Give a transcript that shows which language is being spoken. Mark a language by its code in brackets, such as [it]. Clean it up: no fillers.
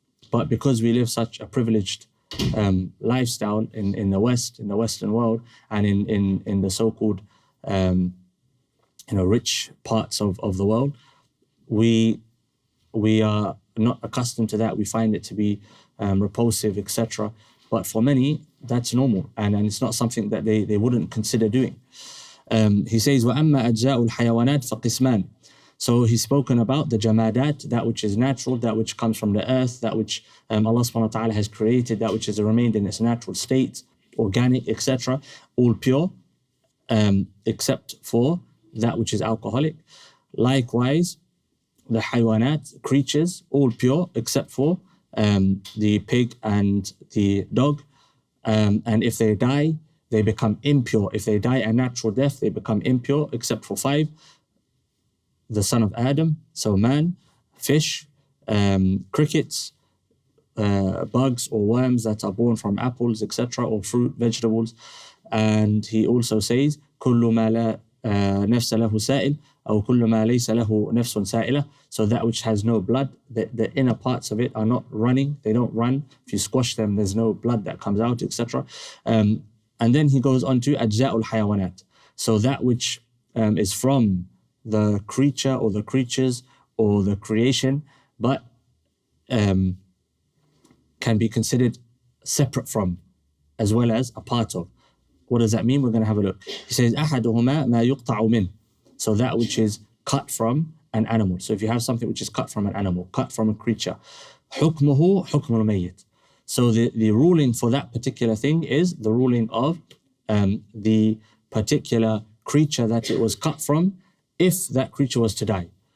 [en] But because we live such a privileged lifestyle in the West, in the Western world, and in the so-called rich parts of the world, we are not accustomed to that. We find it to be repulsive, etc. But for many, that's normal, and it's not something that they wouldn't consider doing. He says, [ar] وَأَمَّا أَجْزَاءُ الْحَيَوَانَاتِ فَقِسْمَانِ. [en] So he's spoken about the jamadat, that which is natural, that which comes from the earth, that which Allah subhanahu wa ta'ala has created, that which has remained in its natural state, organic, etc., all pure, except for that which is alcoholic. Likewise, the hayawanat, creatures, all pure, except for the pig and the dog. And if they die, they become impure. If they die a natural death, they become impure, except for 5. The son of Adam, so man, fish, crickets, bugs or worms that are born from apples, etc., or fruit, vegetables. And he also says, [ar] كل ما لا نفس له سائل أو كل ما ليس له نفس سائلة. [en] So that which has no blood, the inner parts of it are not running, they don't run. If you squash them, there's no blood that comes out, etc. And then he goes on to أجزاء الحيوانات. So that which is from the creature or the creatures or the creation, but can be considered separate from, as well as a part of. What does that mean? We're going to have a look. He says, [ar] أحدهما ما يقطع منه. [en] So that which is cut from an animal. So if you have something which is cut from an animal, cut from a creature, [ar] حكمه حكم الميت. [en] So the ruling for that particular thing is the ruling of the particular creature that it was cut from, if that creature was to die.